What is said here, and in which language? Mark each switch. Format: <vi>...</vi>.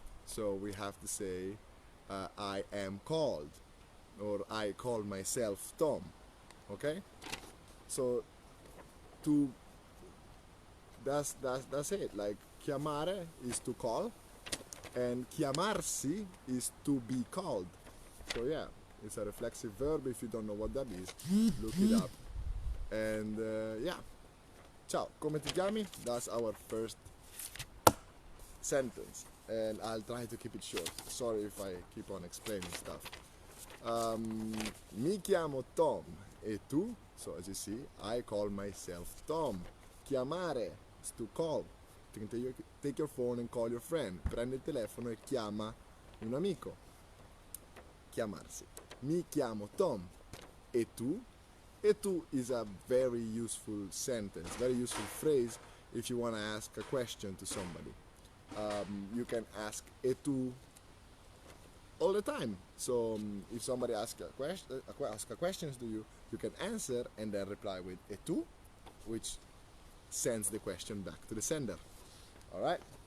<en>So we have to say I am called, or I call myself Tom. Okay, so to that's it. Like</en> <it>chiamare</it> <en>is to call, and</en> <it>chiamarsi</it> <en>is to be called. So yeah, it's a reflexive verb. If you don't know what that is, look it up. And yeah,</en> <it>ciao, come ti chiami?</it> <en>That's our first sentence, and I'll try to keep it short. Sorry if I keep on explaining stuff.</en> <it>Mi chiamo Tom, e tu?</it> <en>So as you see, I call myself Tom.</en> <it>Chiamare</it> <en>is to call. You can take your phone and call your friend.</en> <it>Prendi il telefono e chiama un amico. Chiamarsi. Mi chiamo Tom, e tu? E tu</it> <en>is a very useful sentence, very useful phrase if you want to ask a question to somebody. You can ask</en> <it>e tu</it> <en>all the time. So if somebody asks a question to you, you can answer and then reply with</en> <it>e tu,</it> <en>which sends the question back to the sender. All right?</en>